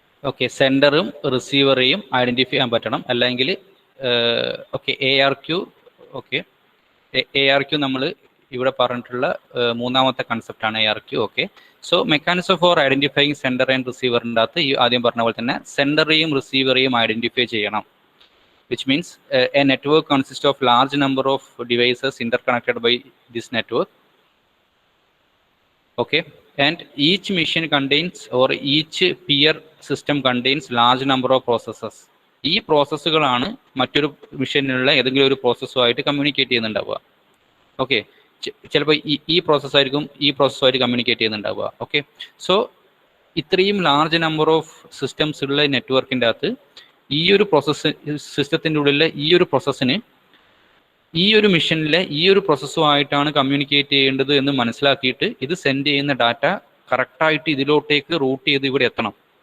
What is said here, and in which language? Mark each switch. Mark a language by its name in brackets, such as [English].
[Malayalam] Okay, സെൻഡറും റിസീവറെയും identify ചെയ്യാൻ പറ്റണം, അല്ലെങ്കിൽ ഓക്കെ ARQ. ഓക്കെ, ARQ നമ്മൾ ഇവിടെ പറഞ്ഞിട്ടുള്ള മൂന്നാമത്തെ കൺസെപ്റ്റാണ് ARQ. Okay, so mechanism four identifying sender and റിസീവറിൻ്റെ അകത്ത് ഈ ആദ്യം പറഞ്ഞ പോലെ തന്നെ സെൻഡറെയും റിസീവറെയും ഐഡൻറ്റിഫൈ ചെയ്യണം. [English] which means a network consists of large number of devices interconnected by this network. Okay, and each machine contains, or each peer system contains large number of processes. [Malayalam] ഈ പ്രോസസ്സുകളാണ് മറ്റൊരു മെഷീനിലുള്ള ഏതെങ്കിലും ഒരു പ്രോസസ്സുമായിട്ട് കമ്മ്യൂണിക്കേറ്റ് ചെയ്യുന്നുണ്ടാവുക. ഓക്കെ, ചിലപ്പോൾ ഈ പ്രോസസ്സായിരിക്കും ഈ പ്രോസസ്സുമായിട്ട് communicate ചെയ്യുന്നുണ്ടാവുക. Okay, so ഇത്രയും large number of systems ഉള്ള നെറ്റ്വർക്കിൻ്റെ അകത്ത് ഈ ഒരു പ്രോസസ്സ് സിസ്റ്റത്തിൻ്റെ ഉള്ളിലെ ഈ ഒരു പ്രോസസ്സിന് ഈ ഒരു മെഷീനിലെ ഈ ഒരു പ്രോസസ്സുമായിട്ടാണ് കമ്മ്യൂണിക്കേറ്റ് ചെയ്യേണ്ടത് എന്ന് മനസ്സിലാക്കിയിട്ട് ഇത് സെൻഡ് ചെയ്യുന്ന ഡാറ്റ കറക്റ്റായിട്ട് ഇതിലോട്ടേക്ക് റൂട്ട് ചെയ്ത് ഇവിടെ എത്തണം.